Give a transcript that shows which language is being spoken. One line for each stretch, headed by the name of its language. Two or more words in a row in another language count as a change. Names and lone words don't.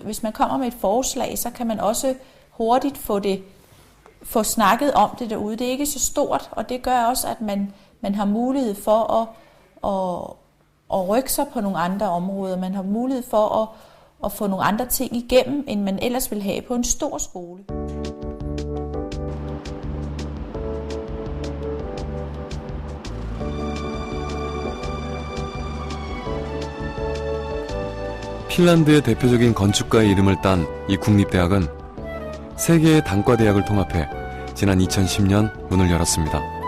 Danish: Hvis man kommer med et forslag, så kan man også hurtigt få snakket om det derude. Det er ikke så stort, og det gør også, at man har mulighed for at rykke sig på nogle andre områder. Man har mulighed for at få nogle andre ting igennem, end man ellers vil have på en stor skole.
Korean: 핀란드의 대표적인 건축가의 이름을 딴 이 국립대학은 세 개의 단과대학을 통합해 지난 2010년 문을 열었습니다.